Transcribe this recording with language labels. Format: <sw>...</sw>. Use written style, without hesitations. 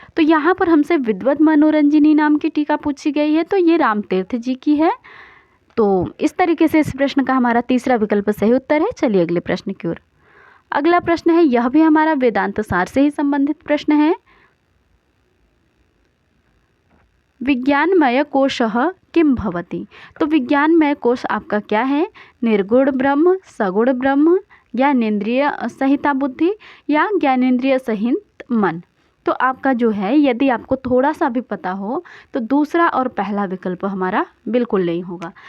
<hi>तो यहाँ पर हमसे विद्वद मनोरंजनी नाम की टीका पूछी गई है, तो ये राम तीर्थ जी की है। तो इस तरीके से इस प्रश्न का हमारा तीसरा विकल्प सही उत्तर है। चलिए अगले प्रश्न की ओर। अगला प्रश्न है, यह भी हमारा वेदांत सार से ही संबंधित प्रश्न है।</hi> <sa>विज्ञानमय कोशः किम भवति।</sa> <hi>तो विज्ञानमय कोश आपका क्या है, निर्गुण ब्रह्म, सगुण ब्रह्म, ज्ञानेन्द्रिय सहिता बुद्धि या ज्ञानेन्द्रिय सहित मन। तो आपका जो है, यदि आपको थोड़ा सा भी पता हो तो दूसरा और पहला विकल्प हमारा बिल्कुल नहीं होगा।</hi>